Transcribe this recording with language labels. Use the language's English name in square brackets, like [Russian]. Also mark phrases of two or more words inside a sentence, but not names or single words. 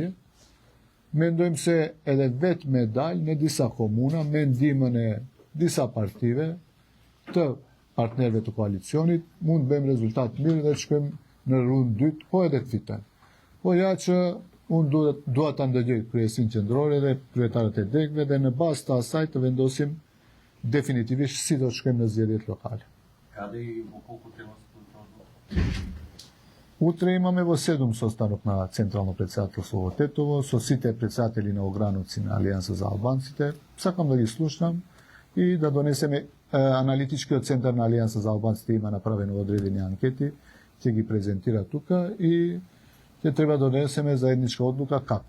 [Albanian] Mendojmë se edhe vetë me dalë në disa komuna me ndihmën e disa partive të partnerëve të koalicionit, mund të bëjmë rezultat mirë dhe të shkojmë në rundë dytë, po edhe të fitojmë. Po ja që unë dua ta ndëgjoj kryesin qendrore dhe kryetarët e degëve dhe në bazë të asaj të vendosim definitivisht si do të shkojmë në zgjedhjet lokale. [Macedonian] Каде и во колку тема се контролува? Утре имаме во 7 состанок на Централно председателство во Тетово со сите председатели на огрануци на Алијанса за албанците. Сакам да ги слушнам и да донесеме аналитичкиот центар на Алијанса за албанците има направено одредени анкети, ќе ги презентира тука и ќе треба да донесеме заедничка одлука како.